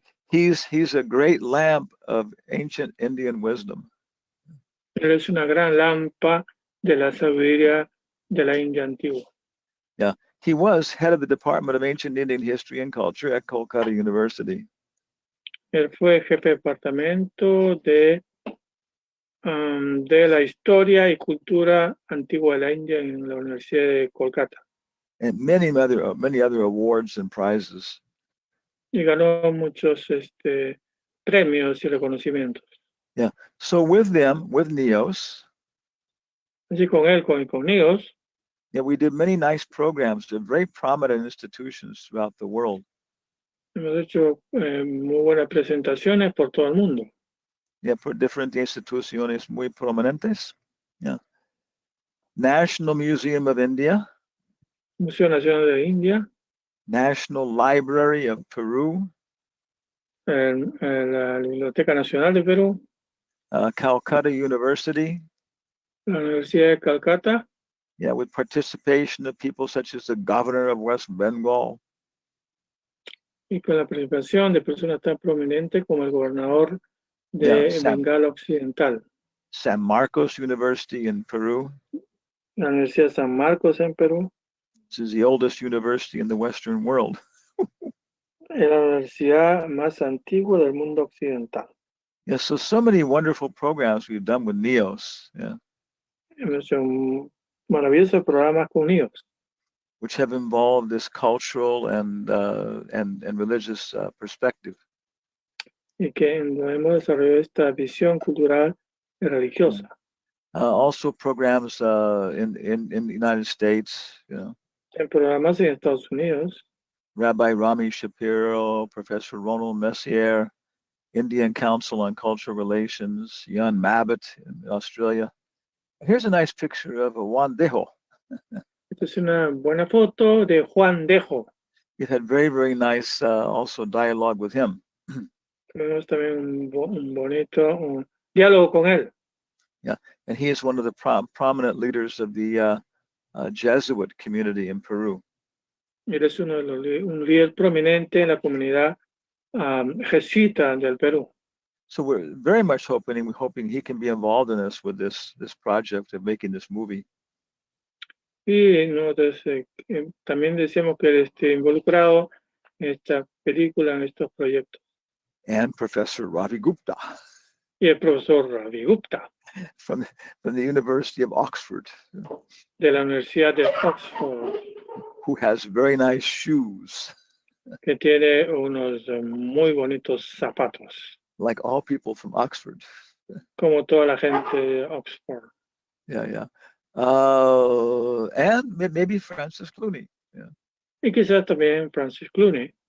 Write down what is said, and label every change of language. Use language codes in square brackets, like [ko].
[en] He's a great lamp of ancient Indian wisdom. [es] Él es una gran lámpara de la sabiduría de la India antigua. [en] Yeah. He was head of the Department of Ancient Indian History and Culture at Kolkata University. [es] Él fue jefe de departamento de la historia y cultura antigua de la India en la Universidad de Kolkata. [en] And many other awards and prizes. [es] Y ganó muchos premios y reconocimientos. [en] Yeah. So with NEOS, [es] Así con él, con ellos, [en] yeah, we did many nice programs to very prominent institutions throughout the world. [es] hemos hecho muy buenas presentaciones por todo el mundo. [en] Yeah, for different [es] instituciones muy prominentes. [en] Yeah. National Museum of India, [es] Museo Nacional de India, [en] National Library of Peru, [es] la Biblioteca Nacional de Perú, [en] Calcutta University. [es] la Universidad de Calcata, [en] Yeah, with participation of people such as the governor of West Bengal. [es] y con la participación de personas tan prominentes como el gobernador de Bengala Occidental. [en] San Marcos University in Peru. [es] La Universidad de San Marcos en Perú. [en] This is the oldest university in the Western world. [es] Es la universidad más antigua del mundo occidental. [en] Yeah, so many wonderful programs we've done with NEOS. Yeah. [es] Hemos hecho maravillosos programas con ellos, [en] which have involved this cultural and religious perspective. [es] y que hemos desarrollado esta visión cultural y religiosa. [en] Also programs in the United States, you know. [es] En programas en Estados Unidos, [en] Rabbi Rami Shapiro, Professor Ronald Messier, Indian Council on Cultural Relations, Jan Mabbitt in Australia. Here's a nice picture of Juan Dejo. [es] esta es una buena foto de Juan Dejo. [en] It had very nice also dialogue with him. [es] Tenemos también un bonito diálogo con él. [en] Yeah, and he is one of the prominent leaders of the Jesuit community in Peru. [es] Él es un líder prominente en la comunidad jesuita del Perú. [en] So we're very much hoping he can be involved in this with this project of making this movie. [es] Y nosotros también decíamos que él esté involucrado en esta película, en estos proyectos. [en] And Professor Ravi Gupta. [es] Y el profesor Ravi Gupta. [en] From the University of Oxford. [es] De la Universidad de Oxford. [en] Who has very nice shoes. [es] Que tiene unos muy bonitos zapatos. [en] Like all people from Oxford. [es] Como toda la gente de Oxford. [en] Yeah. And maybe Francis Clooney. Yeah. [es] Y quizás también Francis Clooney.